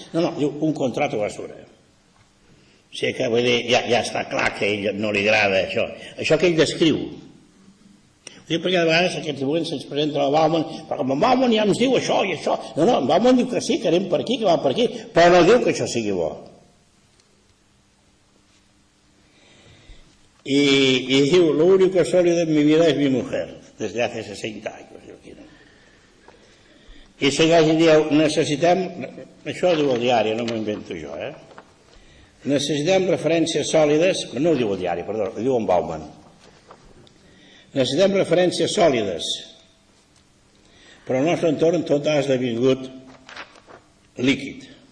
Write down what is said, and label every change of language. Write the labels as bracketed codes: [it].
[ca] No, diu [es] un contrato basura. [ca] O sigui que, vull dir, ja està clar que a ell no li agrada això. Això que ell descriu. Perquè de vegades aquests moments se'ns presenta el Bauman, però com el Bauman ja ens diu això i això. No, el Bauman diu que sí, que anem per aquí, que va per aquí, però no diu que això sigui bo. [es] Y diu, lo único sólido en mi vida es mi mujer, desde hace 60 años. [ca] I segueix i diu, necessitem, això ho diu el diari, no m'ho invento jo, necessitem referències sòlides, no ho diu el diari, perdó, ho diu en Bauman. Necessitem referències sòlides, però al nostre entorn tot ha esdevingut líquid.